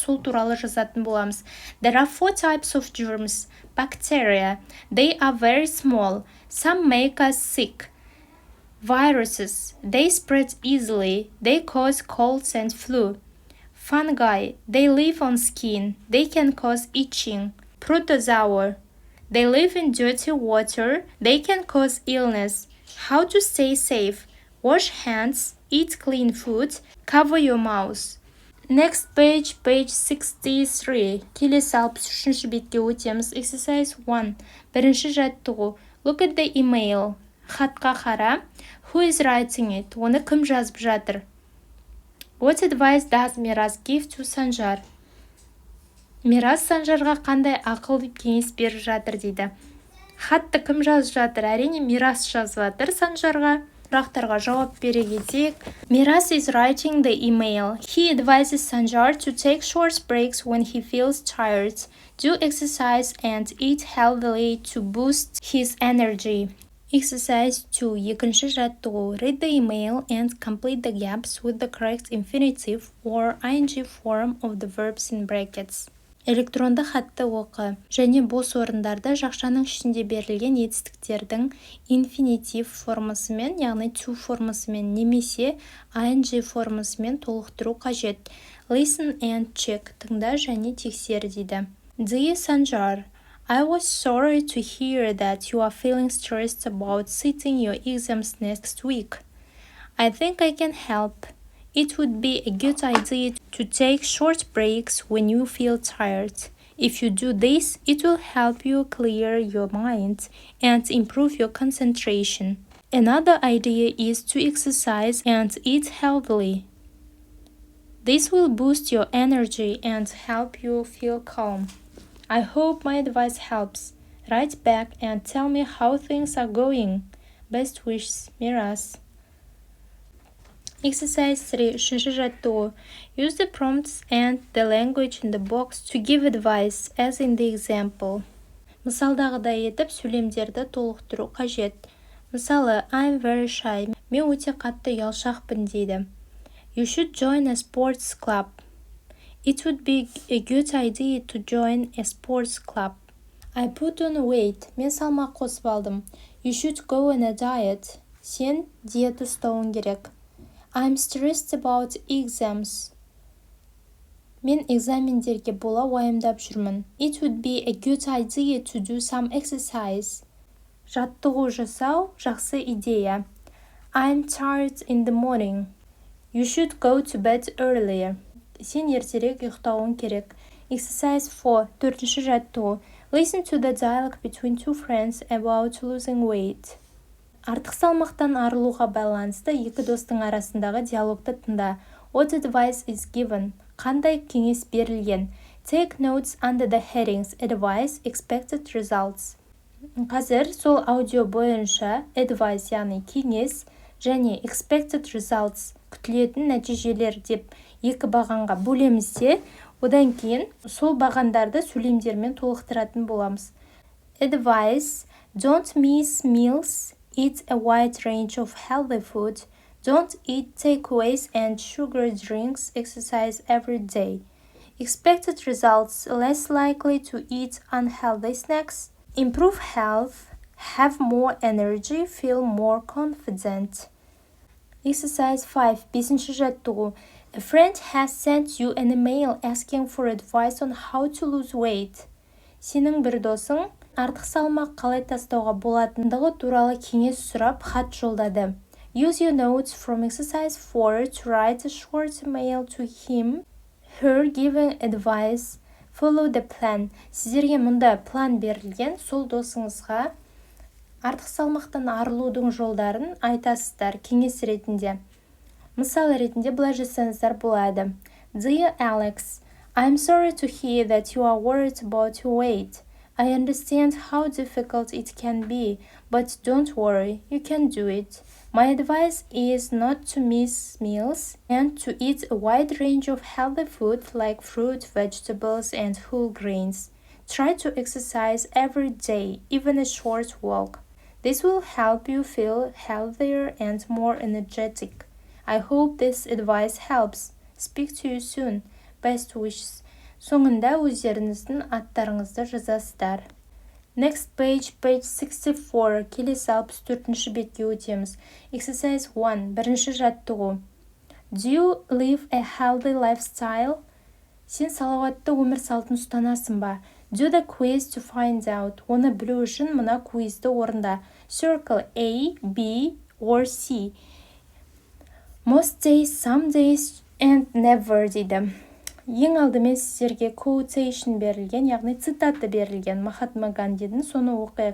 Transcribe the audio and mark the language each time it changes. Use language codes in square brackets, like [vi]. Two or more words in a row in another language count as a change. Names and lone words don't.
[kk] Сол туралы жазатын боламыз. [en] There are 4 types of germs. Bacteria. They are very small. Some make us sick. Viruses, they spread easily, they cause colds and flu. Fungi, they live on skin, they can cause itching. Protozoa, they live in dirty water, they can cause illness. How to stay safe? Wash hands, eat clean food, cover your mouth. Next page 63. [kk] Келесі 63-ші бетке өтеміз. Exercise 1. Бірінші жаттығу. [en] Look at the email. [kk] Хатқа қара. [en] Who is writing it? [kk] Оны кім жазып жатыр? [en] What advice does Мирас give to Санжар? [kk] Мирас Санжарға қандай ақыл кеңес беріп жатыр дейді. Хатты кім жазып жатыр? Әрине Мирас жазып жатыр Санжарға. Сұрақтарға жауап бере кетейік. [en] Мирас is writing the email. He advises Sanjar to take short breaks when he feels tired, do exercise and eat healthily to boost his energy. [kk] Exercise 2. Екінші жаттығу. [en] Read the email and complete the gaps with the correct infinitive or ing form of the verbs in brackets. [kk] Электронды хатты оқы және бос орындарда жақшаның ішінде берілген етістіктердің инфинитив формасымен, яғни to формасымен немесе ing формасымен толықтыру қажет. [en] Listen and check. [kk] Тыңда және тексер дейді. [en] Dear Sanjar, I was sorry to hear that you are feeling stressed about sitting your exams next week. I think I can help. It would be a good idea to take short breaks when you feel tired. If you do this, it will help you clear your mind and improve your concentration. Another idea is to exercise and eat healthily. This will boost your energy and help you feel calm. I hope my advice helps. Write back and tell me how things are going. Best wishes, Miras. Exercise 3. [kk] Үшінші жаттығу. [en] Use the prompts and the language in the box to give advice, as in the example. [kk] Мысалдағыдай етіп сөйлемдерді толықтыру қажет. Мысалы, [en] I'm very shy. [kk] Мен өте қатты ұялшақпын дейді. [en] You should join a sports club. It would be a good idea to join a sports club. I put on weight. [kk] Мен салмақ қосып алдым. [en] You should go on a diet. [kk] Сен диета ұстауың керек. [en] I'm stressed about exams. [kk] Мен экзамендерге бола уайымдап жүрмін. [en] It would be a good idea to do some exercise. [kk] Жаттығу жасау жақсы идея. [en] I'm tired in the morning. You should go to bed earlier. [kk] Сен ертерек ұйықтауың керек. Exercise 4. Төртінші жаттығу. [en] Listen to the dialogue between two friends about losing weight. [kk] Артық салмақтан арылуға байланысты екі достың арасындағы диалогты тыңда. [en] What advice is given? [kk] Қандай кеңес берілген? [en] Take notes under the headings advice, expected results. [kk] Қазір сол аудио бойынша advice, яғни кеңес, және [en] expected results, [kk] күтілетін нәтижелер деп екі бағанға бөлеміз де, одан кейін сол бағандарды сөйлемдермен толықтыратын боламыз. [en] Advice, don't miss meals. Eat a wide range of healthy food. Don't eat takeaways and sugar drinks. Exercise every day. Expected results, less likely to eat unhealthy snacks. Improve health. Have more energy. Feel more confident. Exercise 5. [kk] Бесінші жаттығу. [en] A friend has sent you an email asking for advice on how to lose weight. [kk] Сенің бір досың артық салмақ қалай тастауға болатындығы туралы кеңес сұрап хат жолдады. [en] Use your notes from exercise 4 to write a short email to him, her giving advice. Follow the plan. [kk] Сіздерге мұнда план берілген, сол досыңызға артық салмақтан арылудың жолдарын айтасыздар кеңес ретінде. Мысал ретінде былай жасаңыздар болады. [en] Dear Alex, I'm sorry to hear that you are worried about your weight. I understand how difficult it can be, but don't worry, you can do it. My advice is not to miss meals and to eat a wide range of healthy food like fruit, vegetables, and whole grains. Try to exercise every day, even a short walk. This will help you feel healthier and more energetic. I hope this advice helps. Speak to you soon. Best wishes. [kk] Соңында өздеріңіздің аттарыңызды жазасыздар. [en] Next page [kk] 64. Келесі 64-ші бетке өтеміз. Exercise 1. Бірінші жаттығу. [en] Do you live a healthy lifestyle? [kk] Сен салауатты өмір салтын ұстанасың ба? [en] Do the quiz to find out. [kk] Оны білу үшін мына квизді орында. [en] Circle A, B, or C. Most days, some days, and never дейді. [kk] Ең алдымен сіздерге quotation берілген, яғни цитаты берілген Махатма Гандидің, соны оқиық.